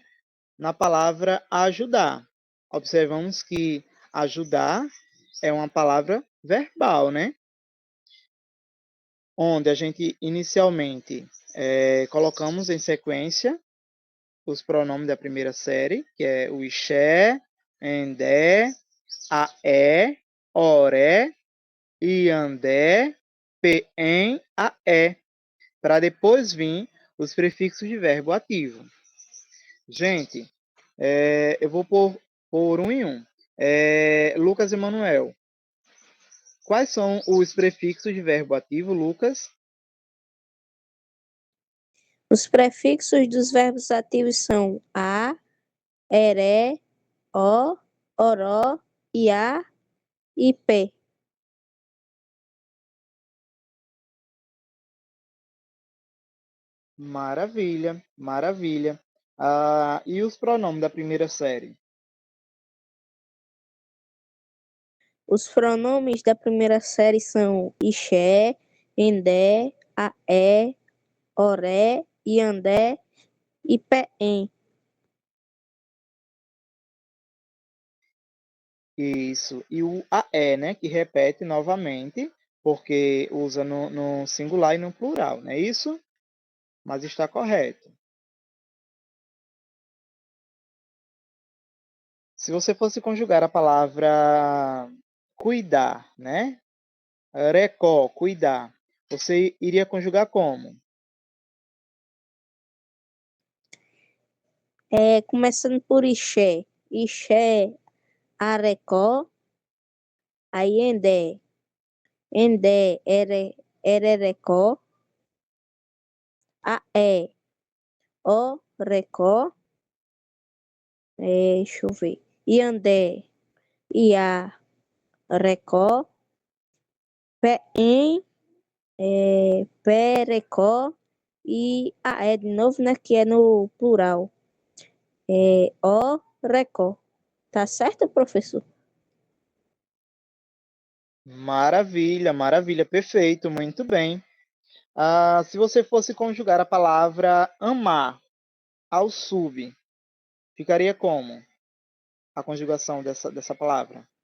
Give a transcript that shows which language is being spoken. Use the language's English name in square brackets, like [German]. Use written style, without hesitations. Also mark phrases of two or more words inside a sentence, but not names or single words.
[Portuguese] Na palavra ajudar. Observamos que ajudar é uma palavra verbal, né? Onde a gente inicialmente colocamos em sequência os pronomes da primeira série, que é o [Tupí] ixé, endé, aé, oré, iandé, pem, aé, [Portuguese] para depois vir os prefixos de verbo ativo. Gente, eu vou por um em um. Lucas e Manuel, quais são os prefixos de verbo ativo, Lucas? Os prefixos dos verbos ativos são a, [Tupí] eré, o, oró, iá e p. [Portuguese] Maravilha, maravilha. E os pronomes da primeira série? Os pronomes da primeira série são [Tupí] ixé, endé, aé, oré, iandé e pem. [Portuguese] Isso. E o aé, né? Que repete novamente, porque usa no singular e no plural, não é isso? Mas está correto. Se você fosse conjugar a palavra cuidar, né? Recó, cuidar. Você iria conjugar como? Começando por ixé. [Tupí] Ixé, arecó, aí endé. Endé, ererecó, aé, o, recó, [Portuguese] deixa eu ver. [Tupí] Iandé, iá, recó, pem, perecó e aé [Portuguese] de novo, né, que é no plural. [Tupí] O, recó. [Portuguese] Tá certo, professor? Maravilha, maravilha, perfeito, muito bem. Se você fosse conjugar a palavra amar ao sub, ficaria como a conjugação dessa palavra?